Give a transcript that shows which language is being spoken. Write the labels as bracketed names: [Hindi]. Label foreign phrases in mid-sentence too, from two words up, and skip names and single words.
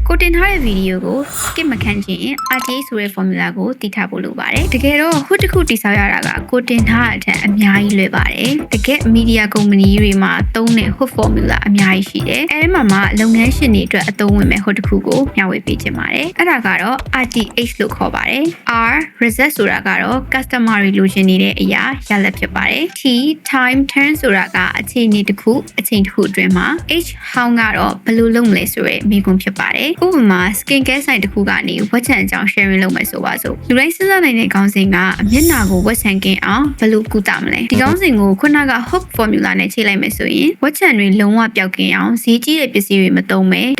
[Burmese] ကိုတင်ထားတဲ့ဗီဒီယိုကို skip မခံခြင်း RTA ဆိုတဲ့ formula ကိုတည်ထားဖို့လိုပါတယ်တကယ်တော့ဟိုတစ်ခုတည်ဆောက်ရတာကကိုတင်ထားတဲ့အထက်အများကြီးလွယ်ပါတယ်တကယ် [English] media company [Burmese] တွေမှာသုံးတဲ့ [English] hook formula [Burmese] အများကြီးရှိတယ်အဲဒီမှာလုပ်ငန်းရှင်တွေအတွက်အသုံးဝင်မဲ့ဟိုတစ်ခုကိုမျှဝေပေးခြင်း ပါတယ်အဲ့ဒါကတော့ RTH လို့ခေါ်ပါတယ် [English] R result [Burmese] ဆိုတာကတော့ customer တွေလိုချင်နေတဲ့အရာရလဒ်ဖြစ်ပါတယ် [English] T time turn [Burmese] ဆိုတာကအခြေအနေတစ်ခုအချိန်တစ်ခုအတွင်းမှာ [English] H how [Burmese] ကတော့ဘယ်လိုလုပ်မလဲဆိုရဲမိကွန်းဖြစ်ပါတယ်ဥ ပမာ [English] skin care [Burmese] ဆိုင်တစ်ခုကနေဝက်ချံအကြောင်း sharing လုပ်မယ်ဆိုပါစို့လူတိုင်းစဉ်းစားနိုင်တဲ့ခေါင်းစဉ်ကမျက်နှာကိုဝက်ချံကင်းအောင်ဘယ်လိုကုသမလဲဒီခေါ င်းစဉ်ကိုခုနက [English] hook formula [Burmese] နဲ့ချိန်လိုက်မယ်ဆိုရင်ဝက်ချံတွေလုံးဝပျောက်ကင်းအောင်ဈေးကြီးတဲ့ပစ္စည်းတွေမသုံးပဲတစ်